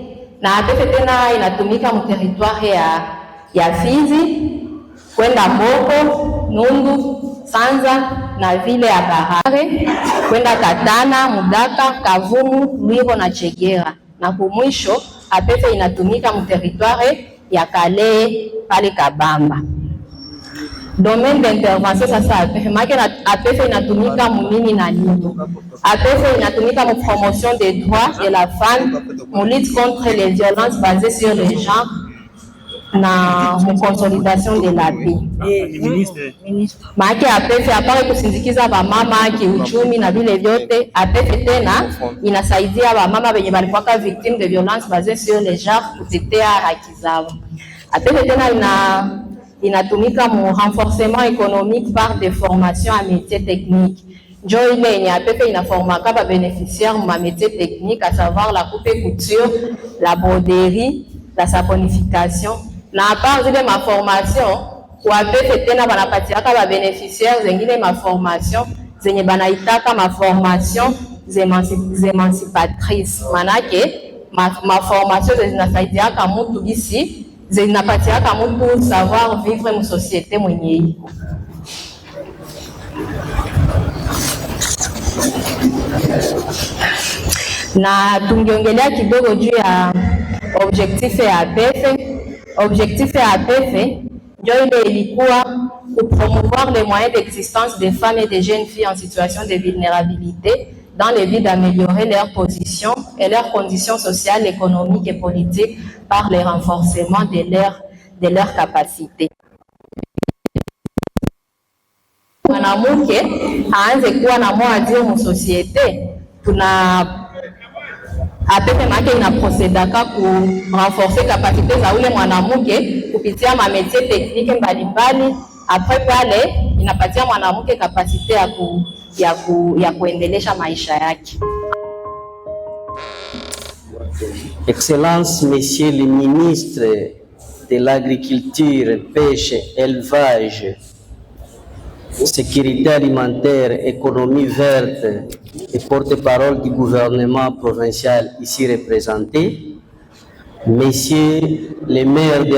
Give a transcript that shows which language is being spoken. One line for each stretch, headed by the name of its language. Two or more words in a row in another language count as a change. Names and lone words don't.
Swahili: Na APF tena inatumika mu territoire ya Fizi, kwenda Mboko, Nundu, Sanza na vile ya Bahare, kwenda Katana, Mudaka, Kavumu, Lwiro na Chegera. Na kumwisho APF inatumika mu territoire ya Kale pale Kabamba.
French: Domaine d'intervention
Swahili: sasa APF inatumika mu nini na nini?
French: APF
Swahili: inatumika mu
French: promotion des droits de la femme, mu lutte contre les violences basées sur le genre
Swahili: na mu
French: consolidation de la paix.
Swahili: Maana APF apare kusindikiza bamama kiuchumi na vile vyote, APF tena inasaidia bamama wenye walikuwa
French: victimes de violences basées sur le genre
Swahili: kutetea haki zao.
French: APF
Swahili: tena inatumika mu
French: renforcement économique par des formations à métiers techniques.
Swahili: Njo ile yenye APF inaformaka ba
French: bénéficiaires mu métiers techniques, à savoir la coupe et couture, la broderie, la saponification.
Swahili: Na part zile ma formation kwa APF tena banapatiaka ba bénéficiaires zengine ma formation zenye banaitaka ma
French: formation émancipatrices.
Swahili: Manake ma formation zinasaidiaka mtu gisi zinapatiaka mtu
French: savoir vivre
Swahili: mu société mwenye iko. Na tungiongelea kidogo juu ya objectif ya APF.
French: Objectif
Swahili: ya APF ndio ile ilikuwa
French: promouvoir les moyens d'existence des femmes et des jeunes filles en situation de vulnérabilité dans le but d'améliorer leur position et leurs conditions sociales, économiques et politiques par le renforcement de leurs capacités.
Swahili: Mwanamke aanze kuwa na mwadio mu société, tuna APF make ina procédaka ku
French: renforcer capacité
Swahili: za ule mwanamke kupitia ma
French: métiers techniques
Swahili: mbalimbali. Après pale inapatia mwanamke capacité ya kuendelesha maisha yake.
French: Excellences, Messieurs les ministres de l'Agriculture, Pêche, Élevage, Sécurité alimentaire, Économie verte et porte-parole du gouvernement provincial ici représenté, Messieurs les maires de